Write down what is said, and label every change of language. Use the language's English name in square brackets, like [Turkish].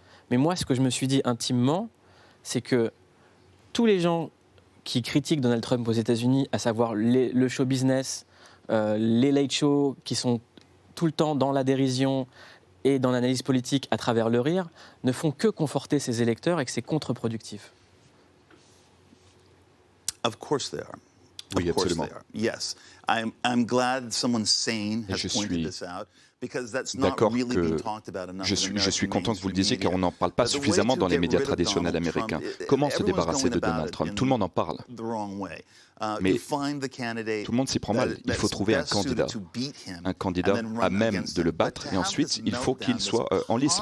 [French] Mais moi, ce que je me suis dit intimement, c'est que tous les gens qui critiquent Donald Trump aux États-Unis, à savoir le show business, les late shows qui sont tout le temps dans la dérision et dans l'analyse politique à travers le rire, ne font que conforter ses électeurs et que c'est contre-productif. [English] Of course they are. [French] Oui, absolument. [English] Yes. I'm glad someone sane has pointed this out. [French] D'accord que je suis content que vous le disiez car on n'en parle pas suffisamment dans les médias traditionnels américains. Comment se débarrasser de Donald Trump? Tout le monde en parle. Mais tout le monde s'y prend mal. Il faut trouver un candidat à même de le battre et ensuite il faut qu'il soit en lice.